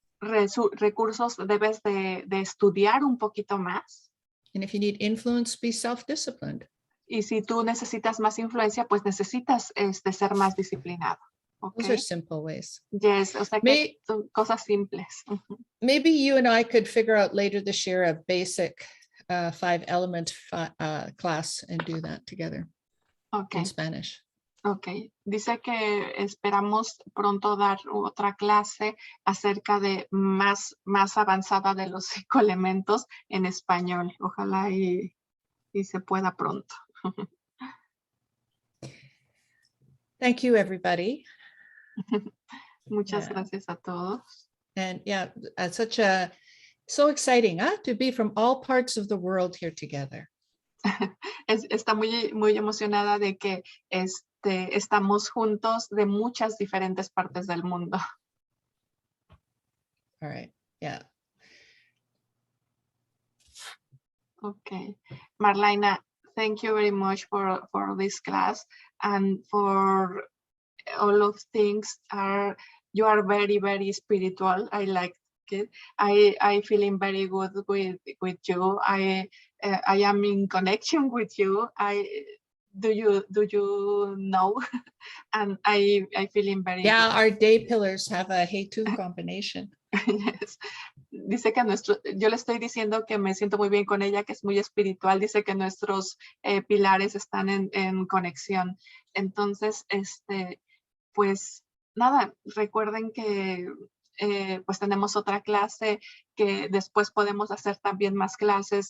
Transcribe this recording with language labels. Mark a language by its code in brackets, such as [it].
[es] Recursos, debes de estudiar un poquito más. [en] And if you need influence, be self-disciplined. [es] Y si tú necesitas más influencia, pues necesitas ser más disciplinado. [en] Okay. Those are simple ways. [es] Yes, o sea que son cosas simples. [en] Maybe you and I could figure out later this year a basic 5-element class and do that together. Okay. In Spanish. [es] Ok, dice que esperamos pronto dar otra clase acerca de más avanzada de los 5 elementos en español. Ojalá y se pueda pronto. [en] Thank you, everybody. [es] Muchas gracias a todos. [en] And yeah, so exciting to be from all parts of the world here together. [es] Está muy emocionada de que estamos juntos de muchas diferentes partes del mundo. [en] All right. Yeah. Okay. Marlyna, thank you very much for this class and for all of things. You are very, very spiritual. I like it. I feeling very good with you. I am in connection with you. Do you know? And I feeling very Yeah, good. our day pillars have a hey-to combination. Yes. [es] Dice que yo le estoy diciendo que me siento muy bien con ella, que es muy espiritual. Dice que nuestros pilares están en conexión. Entonces, pues nada, recuerden que pues tenemos otra clase, que después podemos hacer también más clases.